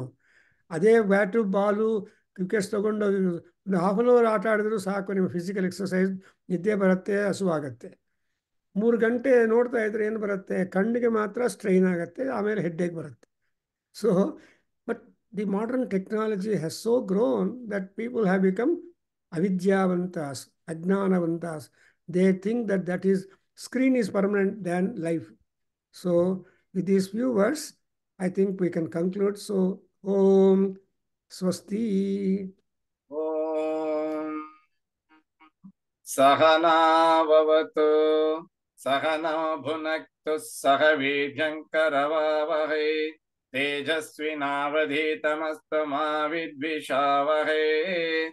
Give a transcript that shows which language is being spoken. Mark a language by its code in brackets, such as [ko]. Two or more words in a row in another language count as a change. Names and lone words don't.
[kn] ಅದೇ [en] bat ball wickets [kn] ತೊಗೊಂಡು ಒಂದು [en] half an hour [kn] ಆಟ ಆಡಿದ್ರು ಸಾಕು, ನಿಮ್ಮ [en] physical exercise, [kn] ನಿದ್ದೆ ಬರುತ್ತೆ, ಹಸುವಾಗತ್ತೆ. 3 ಗಂಟೆ ನೋಡ್ತಾ ಇದ್ರೆ ಏನು ಬರುತ್ತೆ, ಕಣ್ಣಿಗೆ ಮಾತ್ರ ಸ್ಟ್ರೈನ್ ಆಗುತ್ತೆ, ಆಮೇಲೆ ಹೆಡ್ಡೇಕ್ ಬರುತ್ತೆ. [en] So but the modern technology has so grown that people have become [kn] ಅವಿದ್ಯಾವಂತಾಸ್, ಅಜ್ಞಾನವಂತಾಸ್. [en] they think that is screen is permanent than life. So with these few words, I think we can conclude. [sa] So ॐ स्वस्ति. ॐ सहना ववतु सहनौ भुनक्तु सहवीर्यंकरवावहै तेजस्विनावधीतमस्तु मा विद्विषावहै.